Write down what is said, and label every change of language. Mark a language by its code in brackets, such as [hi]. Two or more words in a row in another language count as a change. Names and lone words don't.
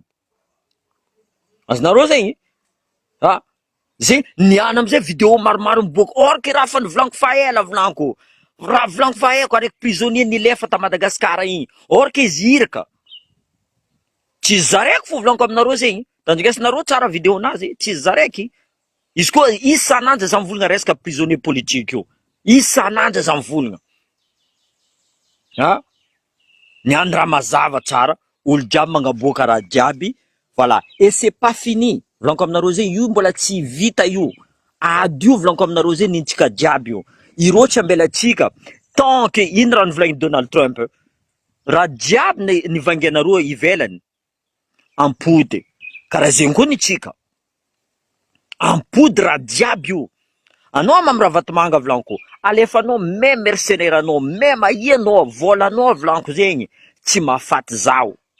[mg] Azonareo zegny, zegny niany amizay vidéo maromaro miboaka, [fr] or que [mg] raha fa nivolaniko fa ela volaniko, raha volaniko fa eko araiky prisonnier nilefa ta Madagascar igny, [fr] or que [mg] izy iraka tsy zaraiky fo volaniko aminareo zegny, tandrigesanareo tsara vidéo nazy, tsy zaraiky. Izy koa isan'andro za mivolagna resaka [fr] prisonnier politique [mg] io, isan'andro za mivolagna. Niany raha mazava tsara, olo jiaby magnaboaka raha jiaby, voilà. [fr] Et c'est pas fini, [mg] volaniko aminareo zegny, io mbola tsy vita io, adio volaniko aminareo zegny nintsika jiaby io. Ireo tsy ambela tsika, [fr] tant que [mg] ino raha nivolagny Donald Trump, raha jiaby nivangianareo ivelany ampody, karaha zegny koa nitsika ampody raha jiaby io. Anao mamy raha vatomanga volaniko, alefanao [fr] même mercenaire [mg] anao, même aianao, volanao volaniko zegny, tsy mahafaty zaho.